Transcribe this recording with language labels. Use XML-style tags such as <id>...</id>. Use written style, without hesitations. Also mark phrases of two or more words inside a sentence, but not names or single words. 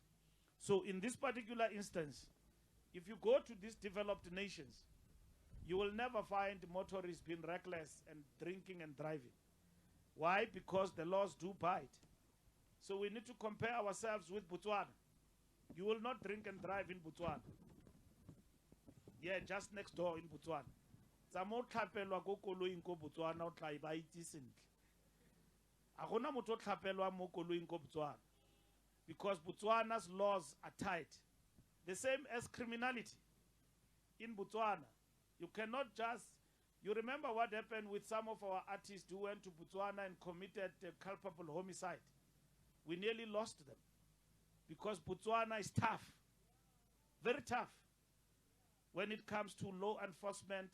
<en>So in this particular instance, if you go to these developed nations, you will never find motorists being reckless and drinking and driving. Why? Because the laws do bite. So we need to compare ourselves with Botswana. You will not drink and drive in Botswana. Yeah, just next door in Botswana.</en> <tn>Samo tlhapelwa ko koloing ko Botswana o tla ba itse sentle. A gona motho o tlhapelwa mo koloing ko Botswana,</tn> <en>because Botswana's laws are tight. The same as criminality in Botswana. You cannot just, you remember what happened with some of our artists who went to Botswana and committed a culpable homicide. We nearly lost them because Botswana is tough, very tough when it comes to law enforcement.</en>